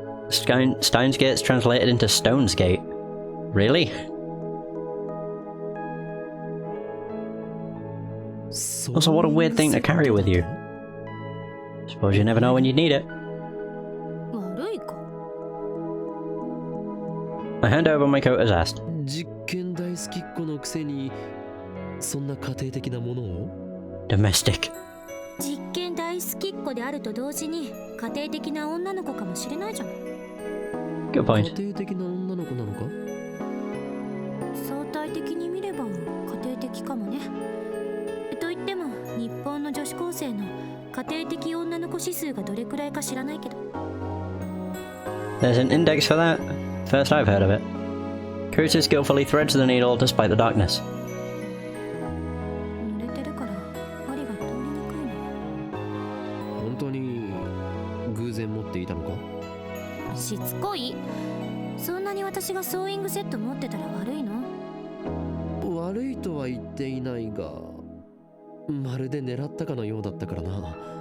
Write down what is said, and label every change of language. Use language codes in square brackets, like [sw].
[en] Steins gets translated into Stones Gate. Really? Also, what a weird thing to carry with you. Suppose you never know when you'd need it. [ja] 悪いか。 [en] I hand over my coat as asked. [ja] 実験大好きっ子のくせにそんな家庭的なものを。 [en] Domestic. [ja] 実験大好きっ子であると同時に家庭的な女の子かもしれないじゃない。 [en] Good [ja] 家 [en] point. [ja] 庭的な女の子なのか？相対的に見れば家庭的かもね。と言っても日本の女子高生の家庭的女の子指数がどれくらいか知らないけど。 [en] There's an index for that? First I've heard of it. Kurisu skillfully threads the needle despite the darkness. [ja] 濡れてるから針が通りにくいの。本当に偶然持っていたのか？しつこい。そんなに私がソーイングセット持ってたら悪いの？悪いとは言っていないが、まるで狙ったかのようだったからな。